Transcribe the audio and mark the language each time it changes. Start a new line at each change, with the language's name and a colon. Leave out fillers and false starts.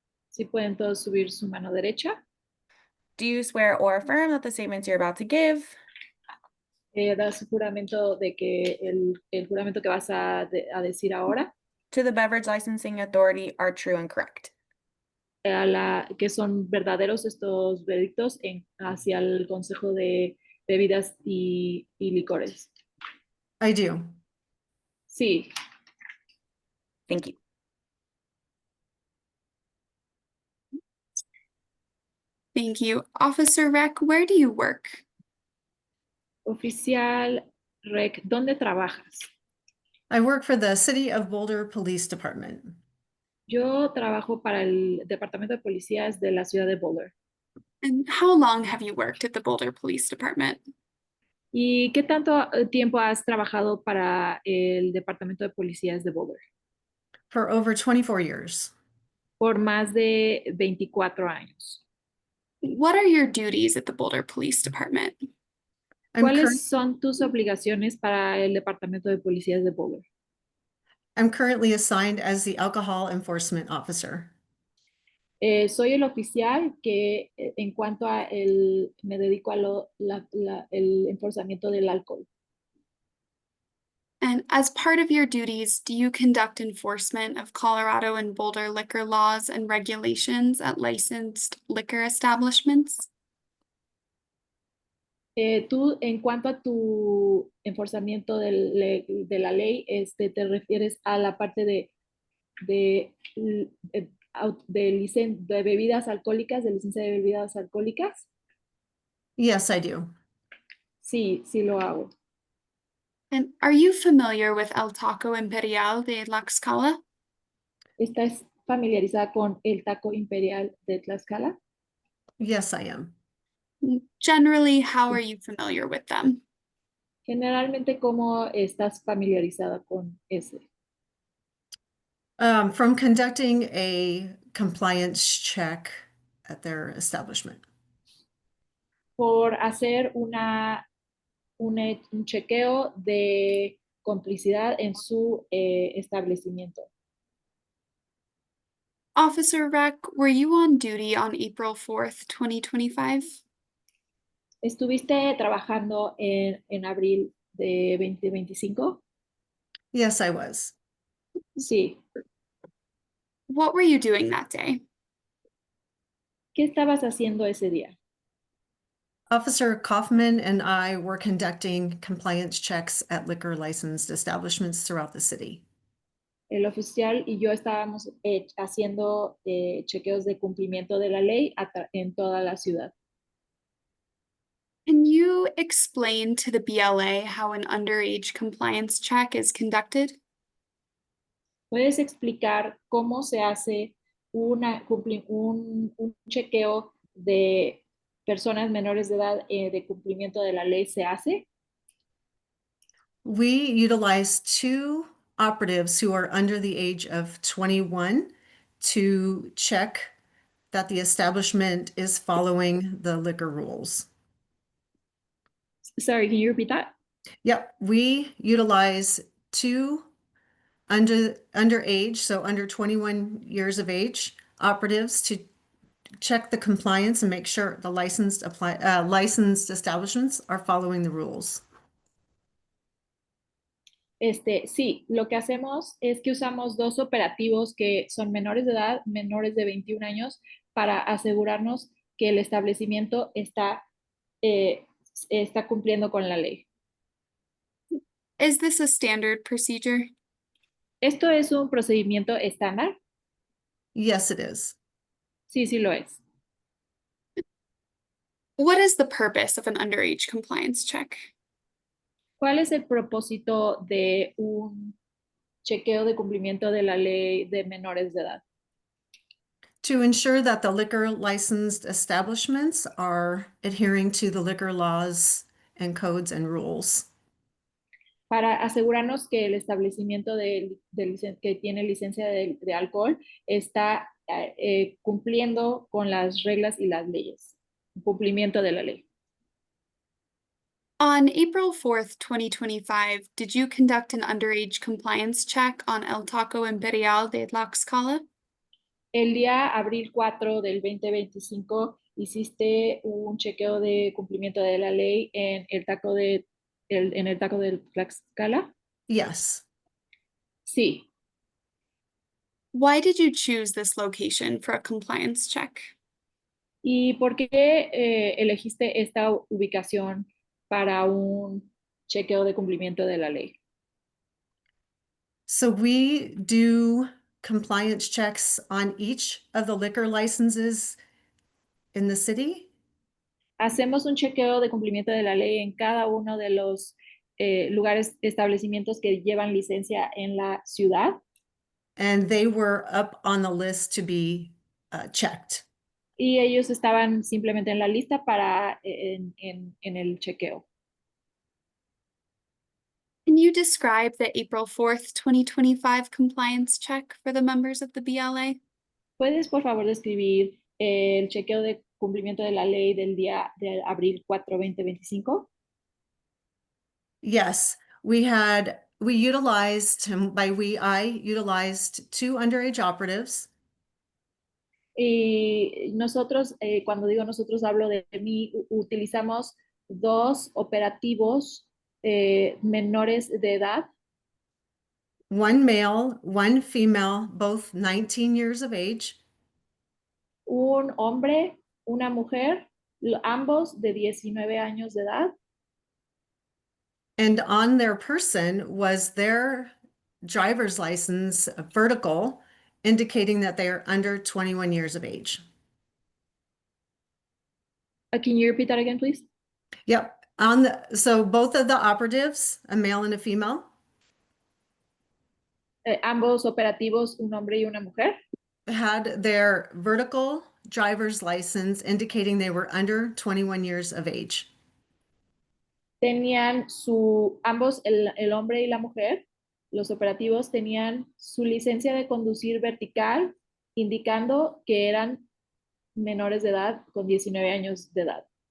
Spanish: Si pueden todos subir su mano derecha.
English: Do you swear or affirm that the statements you're about to give
Spanish: Da su juramento de que el juramento que vas a decir ahora
English: to the Beverage Licensing Authority are true and correct?
Spanish: Que son verdaderos estos veredictos hacia el Consejo de Bebidas y Licores.
English: I do.
Spanish: Sí.
English: Thank you. Thank you. Officer Reck, where do you work?
Spanish: Oficial Reck, ¿dónde trabajas?
English: I work for the City of Boulder Police Department.
Spanish: Yo trabajo para el Departamento de Policías de la ciudad de Boulder.
English: And how long have you worked at the Boulder Police Department?
Spanish: ¿Y qué tanto tiempo has trabajado para el Departamento de Policías de Boulder?
English: For over 24 years.
Spanish: Por más de 24 años.
English: What are your duties at the Boulder Police Department?
Spanish: ¿Cuáles son tus obligaciones para el Departamento de Policías de Boulder?
English: I'm currently assigned as the Alcohol Enforcement Officer.
Spanish: Soy el oficial que en cuanto a me dedico a el enforzamiento del alcohol.
English: And as part of your duties, do you conduct enforcement of Colorado and Boulder liquor laws and regulations at licensed liquor establishments?
Spanish: Tú, en cuanto a tu enforzamiento de la ley, te refieres a la parte de bebidas alcohólicas, de licencia de bebidas alcohólicas.
English: Yes, I do.
Spanish: Sí, sí lo hago.
English: And are you familiar with El Taco Imperial de Tlaxcala?
Spanish: ¿Estás familiarizada con el taco imperial de Tlaxcala?
English: Yes, I am. Generally, how are you familiar with them?
Spanish: Generalmente, ¿cómo estás familiarizada con ese?
English: From conducting a compliance check at their establishment.
Spanish: Por hacer un chequeo de complicidad en su establecimiento.
English: Officer Rec, were you on duty on April 4th, 2025?
Spanish: ¿Estuviste trabajando en abril de 2025?
English: Yes, I was.
Spanish: Sí.
English: What were you doing that day?
Spanish: ¿Qué estabas haciendo ese día?
English: Officer Kaufman and I were conducting compliance checks at liquor licensed establishments throughout the city.
Spanish: El oficial y yo estábamos haciendo chequeos de cumplimiento de la ley en toda la ciudad.
English: Can you explain to the BLA how an underage compliance check is conducted?
Spanish: ¿Puedes explicar cómo se hace un chequeo de personas menores de edad de cumplimiento de la ley se hace?
English: We utilize two operatives who are under the age of 21 to check that the establishment is following the liquor rules. Sorry, can you repeat that? Yep, we utilize two underage, so under 21 years of age, operatives to check the compliance and make sure the licensed establishments are following the rules.
Spanish: Sí, lo que hacemos es que usamos dos operativos que son menores de edad, menores de 21 años, para asegurarnos que el establecimiento está cumpliendo con la ley.
English: Is this a standard procedure?
Spanish: ¿Esto es un procedimiento estándar?
English: Yes, it is.
Spanish: Sí, sí lo es.
English: What is the purpose of an underage compliance check?
Spanish: ¿Cuál es el propósito de un chequeo de cumplimiento de la ley de menores de edad?
English: To ensure that the liquor licensed establishments are adhering to the liquor laws and codes and rules.
Spanish: Para asegurarnos que el establecimiento que tiene licencia de alcohol está cumpliendo con las reglas y las leyes. Cumplimiento de la ley.
English: On April 4th, 2025, did you conduct an underage compliance check on El Taco Imperial de Tlaxcala?
Spanish: El día abril 4 del 2025 hiciste un chequeo de cumplimiento de la ley en el taco de Tlaxcala.
English: Yes.
Spanish: Sí.
English: Why did you choose this location for a compliance check?
Spanish: ¿Y por qué elegiste esta ubicación para un chequeo de cumplimiento de la ley?
English: So we do compliance checks on each of the liquor licenses in the city.
Spanish: Hacemos un chequeo de cumplimiento de la ley en cada uno de los lugares, establecimientos que llevan licencia en la ciudad.
English: And they were up on the list to be checked.
Spanish: Y ellos estaban simplemente en la lista para en el chequeo.
English: Can you describe the April 4th, 2025 compliance check for the members of the BLA?
Spanish: ¿Puedes, por favor, describir el chequeo de cumplimiento de la ley del día de abril 4, 2025?
English: Yes, we utilized, I utilized 2 underage operatives.
Spanish: Y nosotros, cuando digo nosotros, hablo de mí, utilizamos 2 operativos menores de edad.
English: One male, one female, both 19 years of age.
Spanish: Un hombre, una mujer, ambos de 19 años de edad.
English: And on their person was their driver's license vertical, indicating that they are under 21 years of age. Can you repeat that again, please? Yep. So both of the operatives, a male and a female,
Spanish: ambos operativos, un hombre y una mujer,
English: had their vertical driver's license indicating they were under 21 years of age.
Spanish: tenían ambos, el hombre y la mujer, los operativos tenían su licencia de conducir vertical, indicando que eran menores de edad con 19 años de edad.